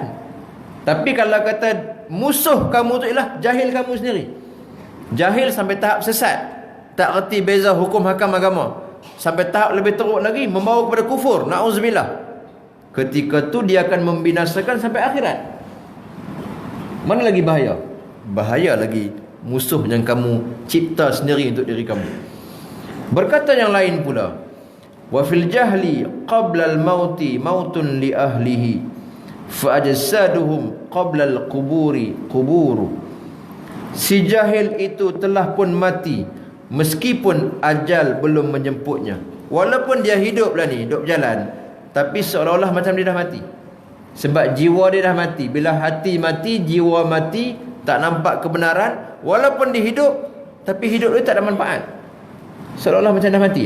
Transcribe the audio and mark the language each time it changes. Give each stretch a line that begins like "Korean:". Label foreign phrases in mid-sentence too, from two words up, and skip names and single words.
Malay: Tapi kalau kata musuh kamu tu ialah jahil kamu sendiri, jahil sampai tahap sesat, tak erti beza hukum hakam agama, sampai tahap lebih teruk lagi, membawa kepada kufur, na'udzubillah, ketika tu dia akan membinasakan sampai akhirat. Mana lagi bahaya? Bahaya lagi musuh yang kamu cipta sendiri untuk diri kamu. Berkata yang lain pula,
Arabic: وفي الجهل قبل الموت موت لأهله فأجسادهم قبل القبور قبور.
Malay: Si jahil itu telah pun mati meskipun ajal belum menjemputnya. Walaupun dia hidup lah ni, hidup jalan, tapi seolah-olah macam dia dah mati. Sebab jiwa dia dah mati. Bila hati mati, jiwa mati, tak nampak kebenaran. Walaupun dia hidup, tapi hidup dia tak ada manfaat, seolah-olah macam dah mati.